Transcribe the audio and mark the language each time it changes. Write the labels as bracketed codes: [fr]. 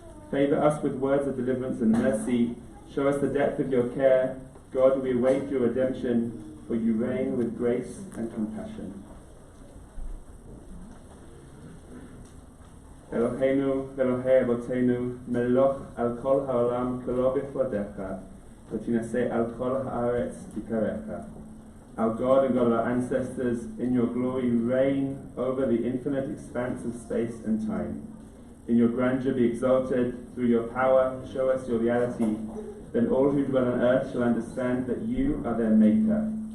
[en] Favor us with words of deliverance and mercy. Show us the depth of your care. God, we await your redemption, for you reign with grace and compassion. [he] Eloheinu ואלוהי אבותינו, מלוך על כל העולם כולו בכבודך, ותינשא על כל הארץ בקריך. [en] Our God and God of our ancestors, in your glory reign over the infinite expanse of space and time. In your grandeur be exalted, through your power show us your reality, then all who dwell on earth shall understand that you are their maker.